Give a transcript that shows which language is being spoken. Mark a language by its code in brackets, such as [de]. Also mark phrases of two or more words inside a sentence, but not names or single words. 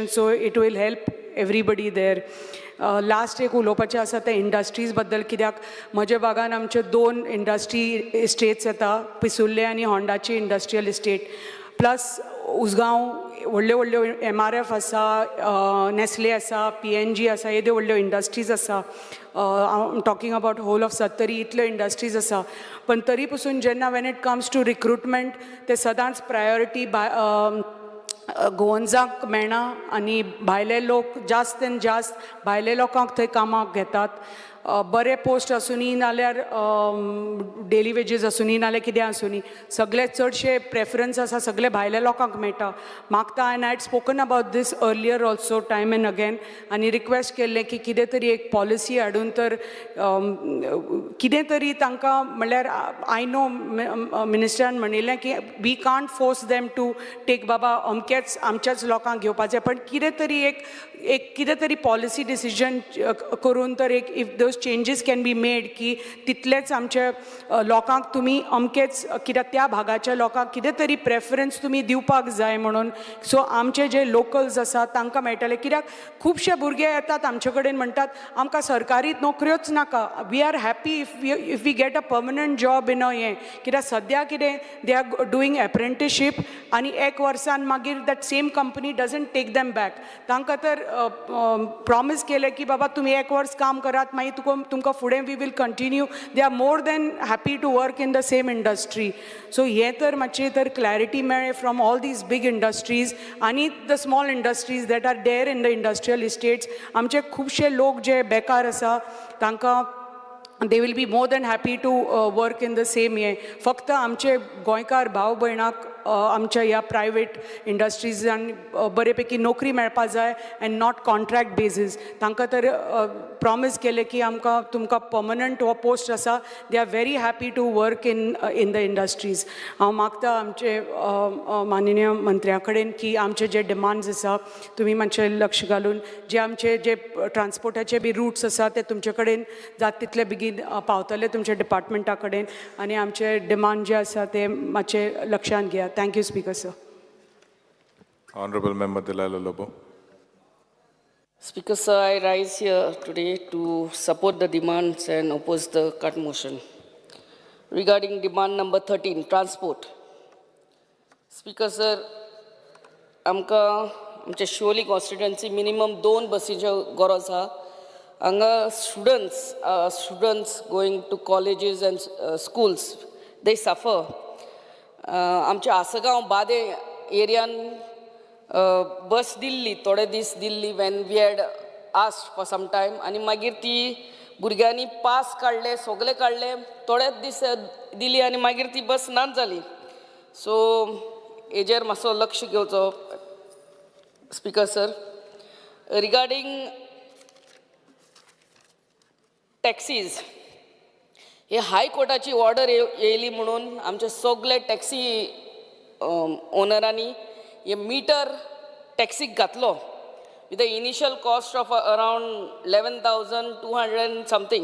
[en] so it will help everybody there. [kok] लास्ट एक उलोवपाचें आसा तें इंडस्ट्रीज बद्दल. कित्याक म्हज्या भागान आमचे 2 [en] industry estates [kok] येता पिसुल्ले आनी होंडाची [en] industrial estate [kok] प्लस उसगांव व्हडल्यो व्हडल्यो MRF आसा, नेस्ले आसा, PNG आसा. येद्यो व्हडल्यो इंडस्ट्रीज आसा. [en] talking about whole of 70 [kok] इतल्यो इंडस्ट्रीज आसा. पण तरी पसून जेन्ना [en] when it comes to recruitment [kok] ते सदांच प्रायोरिटी गोवन्सांक मेळना आनी भायले लोक जास्तीन जास्त भायले लोकांक थंय कामाक घेतात. बरे पोस्ट आसुनी नाल्यार [en] daily wages [kok] आसुनी नाल्यार कितें आसुनी सगळे चडशे प्रेफरन्स आसा सगळे भायल्या लोकांक मेळटा. मागता [en] and I had spoken about this earlier also time and again [kok] आनी रिक्वेस्ट केल्लें की कितें तरी एक पॉलिसी हाडून तर कितें तरी तांकां म्हणल्यार [en] I know [kok] मिनिस्टरान म्हणिल्लें की [en] we can't force them to take [kok] बाबा अमकेच आमच्याच लोकांक घेवपाचें. पण कितें तरी एक कितें तरी [en] policy decision [kok] करून तर एक [en] if those changes can be made [kok] की तितलेच आमचे लोकांक तुमी अमकेच कित्याक त्या भागाच्या लोकांक कितें तरी प्रेफरन्स तुमी दिवपाक जाय म्हणून. सो आमचे जे लोकल्स आसा तांकां मेळटले. कित्याक खुबशे भुरगे येतात आमचे कडेन म्हणटात आमकां सरकारी नोकऱ्योच नाका. [en] we are happy if we get a permanent job in a हें. [kok] कित्याक सद्या कितें [en] they are doing apprenticeship [kok] आनी 1 वर्सान मागीर [en] that same company doesn't take them back. [kok] तांकां तर प्रॉमीस केलें की बाबा तुमी 1 वर्स काम करात मागीर तुमकां फुडें [en] we will continue. they are more than happy to work in the same industry. [kok] सो हें तर मातशें तर क्लॅरिटी मेळ्ळें [en] from all these big industries and the small industries that are there in the industrial estates. [kok] आमचे खुबशे लोक जे बेकार आसा तांकां [en] they will be more than happy to work in the same हें. [kok] फक्त आमचे गोंयकार भाव भयणाक आमच्या ह्या प्रायवेट इंडस्ट्रीजान बरेपैकी नोकरी मेळपा जाय [en] and not contract basis. [kok] तांकां तर प्रॉमीस केले की आमकां तुमकां पर्मनंट हो पोस्ट आसा. [en] they are very happy to work in the industries. [kok] हांव मागता आमचे माननीय मंत्र्या कडेन की आमचे जे डिमांड्स आसा तुमी मातशें लक्ष घालून जे आमचे जे ट्रान्सपोर्टाचे बी रूट्स आसा ते तुमचे कडेन जाता तितले बेगीन पावतले तुमच्या डिपार्टमेंटा कडेन आनी आमचे डिमांड जे आसा ते मातशे लक्षांत घेयात. [en] Thank you, Speaker, sir. Honorable Member Delalo Lobo. Speaker, sir, I rise here today to support the demands and oppose the cut motion. Regarding demand number 13, transport. Speaker, sir, [kok] आमच्या शिवोली constituency minimum 2 बसींचो गरज आहा. [en] Anga students going to colleges and schools, they suffer. [kok] आमच्या आसगांव बादे एरियान बस दिल्ली थोडे दीस दिल्ली [en] when we had asked for some time [kok] आणि मागीर ती भुरग्यांनी पास काडले सगळे काडले थोडेच दीस दिली आणि मागीर ती बस नाच जाली. सो हेजेर मातसो लक्ष घेवचो. [en] Speaker sir, regarding taxis, [kok] हे हायकोर्टाची ऑर्डर येयली म्हणून आमचे सगळे टॅक्सी ओनरांनी हे मीटर टॅक्सीक घातलो [en] with the initial cost of around 11,200 something.